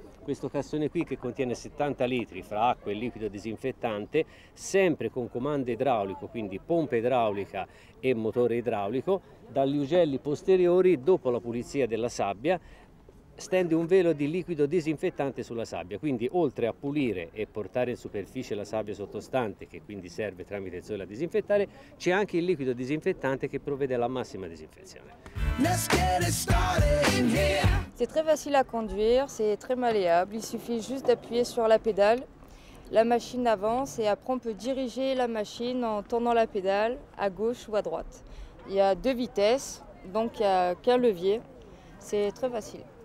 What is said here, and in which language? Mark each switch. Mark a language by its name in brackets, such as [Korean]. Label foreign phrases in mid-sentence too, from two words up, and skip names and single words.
[Italian] Questo cassone qui, che contiene 70 litri fra acqua e liquido disinfettante, sempre con comando idraulico, quindi pompa idraulica e motore idraulico, dagli ugelli posteriori, dopo la pulizia della sabbia, stende un velo di liquido disinfettante sulla sabbia, quindi oltre a pulire e portare in superficie la sabbia sottostante, che quindi serve tramite zolla a disinfettare, c'è anche il liquido disinfettante che provvede alla massima disinfezione. [French] C'est très facile à conduire, c'est très malléable, il suffit juste d'appuyer sur la pédale, la machine avance et après on peut diriger la machine en tournant la pédale à gauche ou à droite. Il y a 2 vitesses, donc il n'y a qu'un levier, c'est très facile.